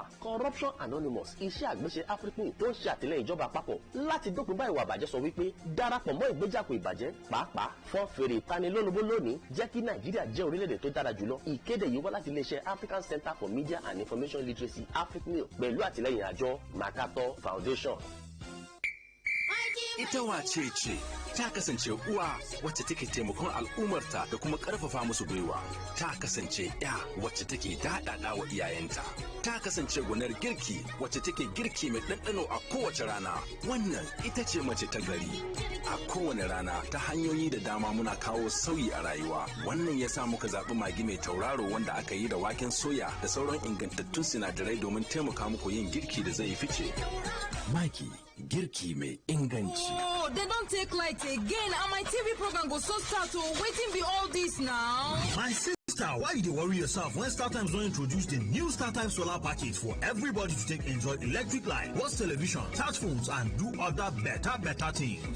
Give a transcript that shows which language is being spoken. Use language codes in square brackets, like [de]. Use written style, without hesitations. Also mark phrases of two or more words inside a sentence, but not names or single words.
[yo] Corruption Anonymous, iṣẹ́ àgbéṣe African tó ń ṣe àtìlẹ́yìn ìjọba àpapọ̀ láti dópin bá ìwà àbàjẹ́ sọ wípé darapọ̀ mọ́ ìgbéjàpọ̀ ìbàjẹ́, pàápàá fọ́n fèrè ìtanilólobó lónìí, jẹ́ kí Nàìjíríà jẹ́ orílẹ̀-èdè tó dára jùlọ. Ìkéde yìí wá láti iléeṣẹ́ African Center for Media and Information Literacy, African, pẹ̀lú àtìlẹ́yìn àjọ Makato Foundation. [ha] Ita wace ce ta kasance uwa wacce take taimakon al'ummarta da kuma karfafa musu gwiwa. Ta kasance ya wacce take daɗaɗa wa iyayenta. Ta kasance gwanar girki wacce take girki mai ɗanɗano a kowace rana. Wannan ita ce mace ta gari. A kowane rana ta hanyoyi da dama muna kawo sauyi a rayuwa. Wannan ya sa muka zaɓi magi mai tauraro wanda aka yi da waken soya da sauran ingantattun sinadarai domin taimaka muku yin girki da zai fice. Magi, girki mai inganci. [pcm] Oh, they don't take light again and my TV program goes so start to waiting be all this now. My sister, Sister, why you worry yourself when StarTimes don't introduce the new StarTimes solar package for everybody to take enjoy electric light, watch television, touch phones, and do other better things?